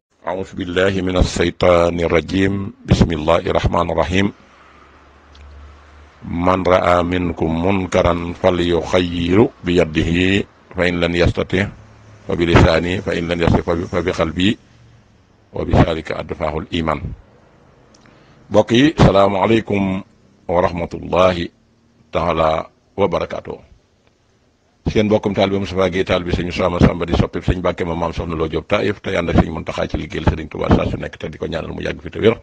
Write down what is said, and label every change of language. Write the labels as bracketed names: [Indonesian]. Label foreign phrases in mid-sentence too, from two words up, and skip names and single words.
[Arabic] أعوذ بالله من الشيطان الرجيم بسم الله الرحمن الرحيم من رأى منكم منكرا فليغير بيده فإن لم يستطع فبلسانه فإن لم يستطع فبقلبه وبذلك أدفعه الإيمان. [Wolof] mbokk yi [Arabic] السلام عليكم ورحمة الله تعالى وبركاته. [Wolof] seen mbokkum taal bi Moustapha Guèye taal bi sëñ Sama Samba di soppi sëñ Mbàkke ma maam soxna Loo Jóob Taïf tey ànd ak sëñ Muntaxa ci liggéeyal Sëriñ Tuubaa saa su nekk te di ko ñaanal mu yàgg fi te wér.